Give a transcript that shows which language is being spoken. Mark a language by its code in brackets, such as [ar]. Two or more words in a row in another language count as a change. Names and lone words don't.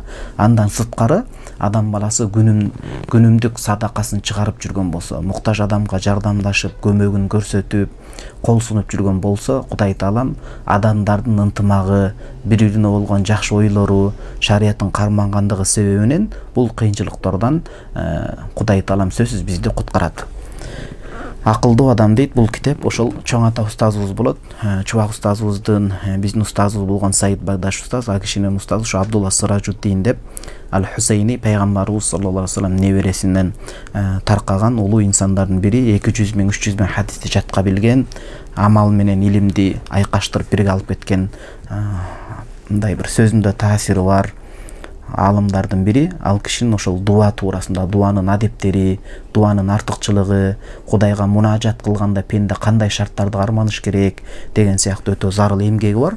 [ky] Андан сырткары адам баласы күнүмдүк садакасын чыгарып жүргөн болсо, муктаж адамга жардамдашып, көмөгүн көрсөтүп, кол сунуп жүргөн болсо, Кудай Таалам адамдардын ынтымагы, бири-бирине болгон жакшы ойлору, шарияттын кармангандыгы себебинен бул кыйынчылыктардан Кудай Таалам сөзсүз бизди куткарат. Акылдуу адам дейт бул китеп. Ошол чоң ата устазыбыз болот. Чубак устазыбыздын, биздин устазыбыз болгон Саид Багдаш устаз, а кишинин устазы ушу Абдулла Сыражуддин деп Аль-Хусейни пайгамбарыбыз [ar] صلى الله عليه وسلم [ky] небересинен таркаган улуу инсандардын бири. 200 миң, 300 миң хадисти жатка билген, амал менен илимди айкаштырып бирге алып кеткен мындай бир сөзүндө таасири бар алымдардын бири. Ал кишинин ошол дуа туурасында, дуанын адептери, дуанын артыкчылыгы, Кудайга мунажат кылганда пенде кандай шарттарды карманыш керек деген сыяктуу өтө зарыл эмгеги бар.